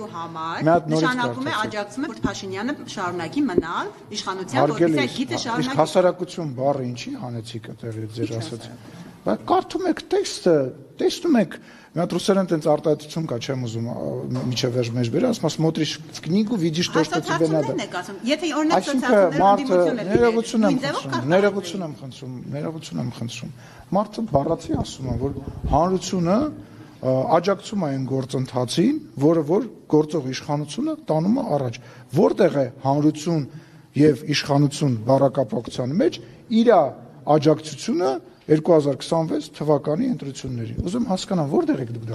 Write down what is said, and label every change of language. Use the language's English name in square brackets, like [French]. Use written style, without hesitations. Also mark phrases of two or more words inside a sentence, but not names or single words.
[Armenian] Նշանակում է աջակցում է, որ Փաշինյանը շարունակի մնալ իշխանության, որպեսզի այդ գիծը շարունակի։ Իսկ հասարակություն բառը ինչի հանեցիք այդտեղ ձեր ասածը։ Բայց կարդում եք տեքստը, տեսնում եք, մի հատ ռուսերեն տենց արտահայտություն կա, չեմ ուզում միջև վերջ մեջ բերել, ասում [Russian] смотришь в книгу, видишь то, что тебе надо։ [Armenian] Եթե օրինակ սոցիալներում ներողություն եմ խնդրում։ Մարդը բառացի ասում է, որ հանրությունը աջակցում է այն գործընթացին, որը որ գործող իշխանությունը տանում է առաջ։ Որտեղ է հանրություն եւ իշխանություն բառակապակցության մեջ իր աջակցությունը 2026 թվականի ընտրությունների։ Ուզում հասկանամ, որտեղ եք դուք դա։